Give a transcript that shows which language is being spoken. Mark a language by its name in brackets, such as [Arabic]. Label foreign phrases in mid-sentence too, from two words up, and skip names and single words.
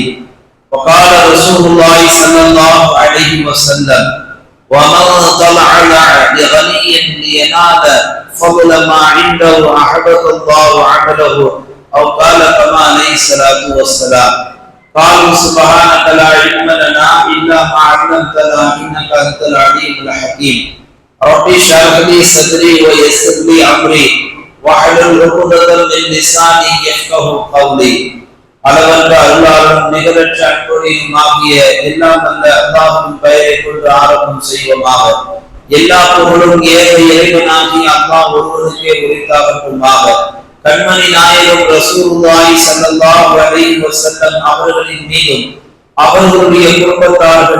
[Arabic] وقال رسول الله صلى الله عليه وسلم: ومن طلع لغني لينال فضل ما عنده أحبط الله عمله، أو قال كما عليه الصلاة والسلام. قالوا سبحانك لا علم لنا إلا ما علمتنا إنك أنت العليم الحكيم. رب اشرح لي صدري ويسر لي أمري واحلل عقدة من لساني يفقهوا قولي. [Tamil] அளவற்ற அருளாளன் நிகரற்ற அன்புடையும் ஆகிய எல்லாம் நல்ல அல்லாஹ்வின் பெயரை கொண்டு ஆரம்பம் செய்வோமாக. எல்லா புகழும் ஏக இறைவனாகிய அல்லாஹ் ஒருவனுக்கே உரித்தாகட்டுமாக. கண்மணி நாயகம் [Arabic] رسول الله صلى الله عليه وسلم [Tamil] அவர்களின் மீதும் அவர்களுடைய குடும்பத்தார்கள்